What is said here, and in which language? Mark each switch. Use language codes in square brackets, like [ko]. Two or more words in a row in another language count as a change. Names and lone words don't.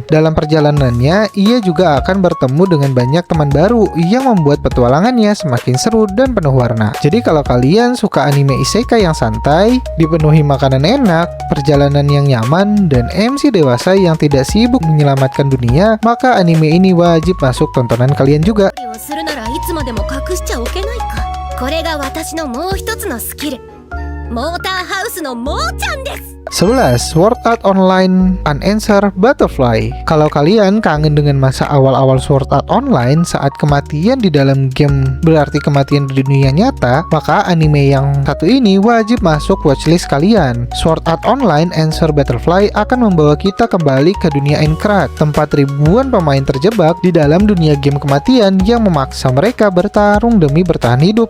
[id] Dalam perjalanannya, ia juga akan bertemu dengan banyak teman baru yang membuat petualangannya semakin seru dan penuh warna. Jadi kalau kalian suka anime isekai yang santai, dipenuhi makanan enak, perjalanan yang nyaman, dan MC dewasa yang tidak sibuk menyelamatkan dunia, maka anime ini wajib masuk tontonan kalian juga. [ja] するならいつまでも隠しちゃおけないか。これが私のもう一つのスキル、モーターハウスのモーちゃんです。 [id] 11. Sword Art Online Unanswered Butterfly. Kalau kalian kangen dengan masa awal-awal Sword Art Online saat kematian di dalam game berarti kematian di dunia nyata, maka anime yang satu ini wajib masuk watchlist kalian. Sword Art Online Unanswered Butterfly akan membawa kita kembali ke dunia Aincrad, tempat ribuan pemain terjebak di dalam dunia game kematian yang memaksa mereka bertarung demi bertahan hidup.